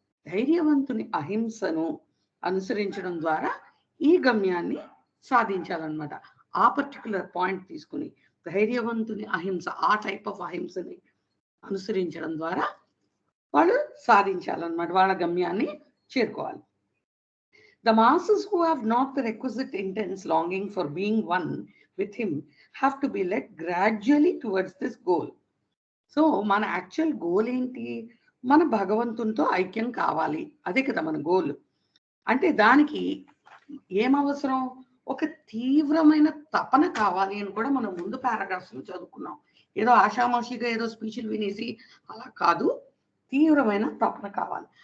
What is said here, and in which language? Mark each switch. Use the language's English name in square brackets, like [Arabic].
[Telugu] ధైర్యవంతుని అహింసను అనుసరించడం ద్వారా ఈ గమ్యాన్ని సాధించాలన్నమాట. ఆ పర్టికులర్ పాయింట్ తీసుకుని ధైర్యవంతుని అహింస, ఆ టైప్ ఆఫ్ అహింసని అనుసరించడం ద్వారా వాళ్ళు సాధించాలన్నమాట, వాళ్ళ గమ్యాన్ని చేరుకోవాలి. [English] The masses who have not the requisite intense longing for being one with him have to be led gradually towards this goal. [Telugu] So మన యాక్చువల్ గోల్ ఏంటి? మన భగవంతునితో ఐక్యం కావాలి, అదే కదా మన గోల్. అంటే దానికి ఏమవసరం? ఒక తీవ్రమైన తపన కావాలి అని కూడా మనం ముందు పారాగ్రాఫ్స్ లో చదువుకున్నాం. ఏదో ఆషామాషిగా ఏదో స్పీచ్లు వినేసి అలా కాదు, తీవ్రమైన తపన కావాలి.